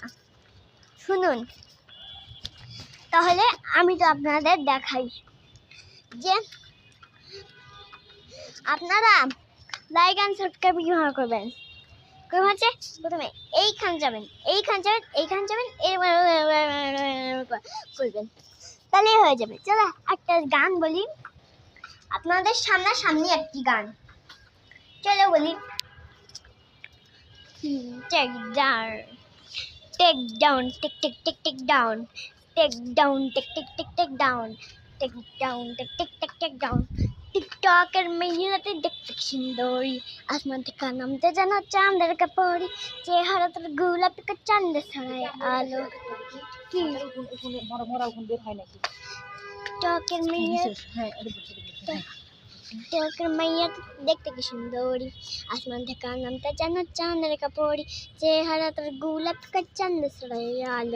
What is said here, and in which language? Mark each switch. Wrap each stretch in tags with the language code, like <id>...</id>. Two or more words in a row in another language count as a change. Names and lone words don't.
<bn>শুনুন তাহলে আমি তো আপনাদের দেখাই যে আপনারা</bn> <en>like and subscribe</en> <bn>কীভাবে করবেন। হচ্ছে প্রথমে এইখান যাবেন, করবেন, তাহলেই হয়ে যাবে। চলো একটা গান বলি আপনাদের সামনাসামনি, একটি গান চলো বলি।</bn> <en>Take down, take down, take down, take down, take down, take down.</en> <bn>টিকটকের মেয়েরাতে দেখতে সুন্দরী, আসমান থেকে নামতে যেন চাঁদের কাপড়ি, চেহারা তোর গোলাপি চাঁদে ছড়ায় আলো। কি টিকটকের মেয়েরা দেখতে কি সুন্দরী, আসমান থেকে নামতে যেন চাঁদের কাপড়ি, চেহারা তোর গোলাপি চাঁদে ছড়ায় আলো।</bn>